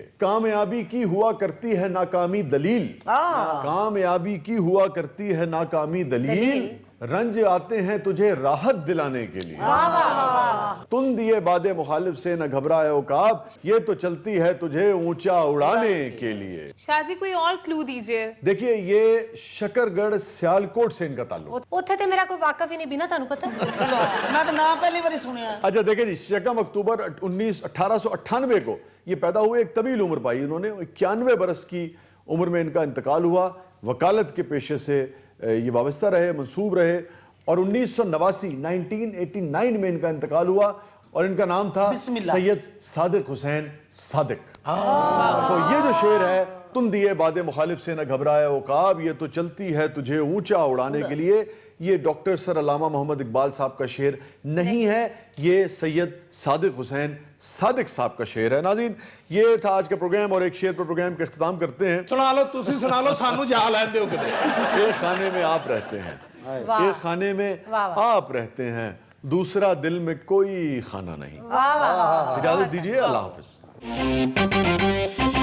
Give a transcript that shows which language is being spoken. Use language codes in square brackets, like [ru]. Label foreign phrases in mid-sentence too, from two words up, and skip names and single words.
[ur] کامیابی کی ہوا کرتی ہے ناکامی دلیل. کامیابی کی ہوا کرتی ہے ناکامی دلیل, رنج آتے ہیں تجھے راحت دلانے کے لیے. تم دیے باد مخالف سے نہ گھبرائے عقاب, یہ تو چلتی ہے تجھے اونچا اڑانے کے لیے. شاہ جی کوئی اور کلو دیجئے. دیکھیے, یہ شکرگڑھ سیالکوٹ سے ان کا تعلق. [pa] اوتھے تے میرا کوئی واقف ہی نہیں بینا, تانوں پتہ. میں تو نام پہلی باری سنیا. [ur] اچھا دیکھیں جی, 2 اکتوبر 1898 کو یہ پیدا ہوئے. ایک طویل عمر پائی انہوں نے. 91 برس کی عمر میں ان کا انتقال ہوا. وکالت کے پیشے سے یہ وابستہ رہے, منصوب رہے, اور 1989 میں ان کا انتقال ہوا, اور ان کا نام تھا سید صادق حسین صادق. تو یہ جو شعر ہے، تم دیے باد مخالف سے نہ گھبرائے عقاب، یہ تو چلتی ہے تجھے اونچا اڑانے کے لیے، یہ ڈاکٹر سر علامہ محمد اقبال صاحب کا شعر نہیں ہے، یہ سید صادق حسین صادق صاحب کا شعر ہے. ناظرین، یہ تھا آج کا پروگرام اور ایک شعر پر پروگرام کا اختتام کرتے ہیں. [pa] ਸੁਣਾ ਲਓ ਤੁਸੀਂ, ਸੁਣਾ ਲਓ, ਸਾਨੂੰ ਜਾ ਲੈਣ ਦਿਓ ਕਿਤੇ। [ur] ایک خانے میں آپ رہتے ہیں، ایک خانے میں آپ رہتے ہیں، دوسرا دل میں کوئی خانہ نہیں. اجازت دیجیے، اللہ حافظ.